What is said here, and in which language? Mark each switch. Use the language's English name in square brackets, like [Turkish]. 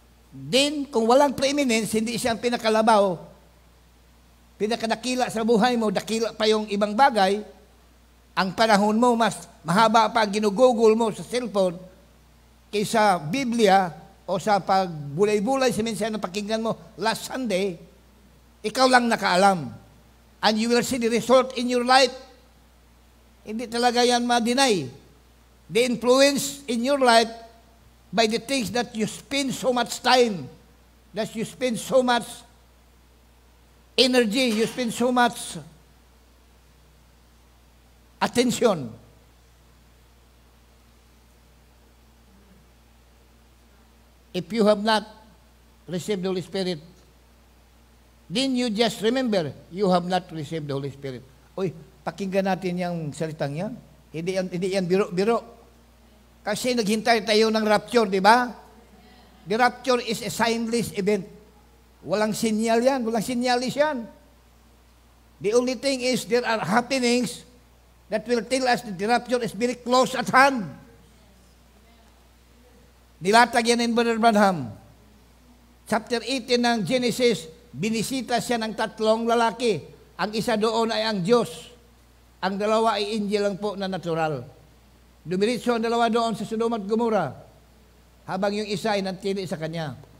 [Filipino] Then, kung walang preeminence, hindi siya ang pinakalabaw, pinakadakila sa buhay mo, dakila pa yung ibang bagay, ang panahon mo, mas mahaba pa ang ginugugol mo sa cellphone kaysa Biblia o sa pagbulay-bulay sa mensahe na pakinggan mo last Sunday, ikaw lang nakaalam. [English] And you will see the result in your life. [Filipino] Hindi talaga yan ma-deny. [English] The influence in your life by the things that you spend so much time, that you spend so much energy, you spend so much attention. If you have not received the Holy Spirit, then you just remember, you have not received the Holy Spirit. [Filipino] Uy, pakinggan natin yung salitang yan. Hindi yan biro-biro. Kasi naghintay tayo ng rapture, di ba? [English] The rapture is a signless event. [Filipino] Walang sinyal yan, walang sinyalis yan. [English] The only thing is there are happenings that will tell us that the rapture is very close at hand. [Filipino] Nilatag yan in Brother Branham. Chapter 18 ng Genesis, binisita siya ng 3 lalaki. Ang isa doon ay ang Diyos. Ang dalawa ay angel lang po na natural. Dumiritso ang dalawa doon sa Sodom at Gomorrah, habang yung isa ay nantili sa kanya.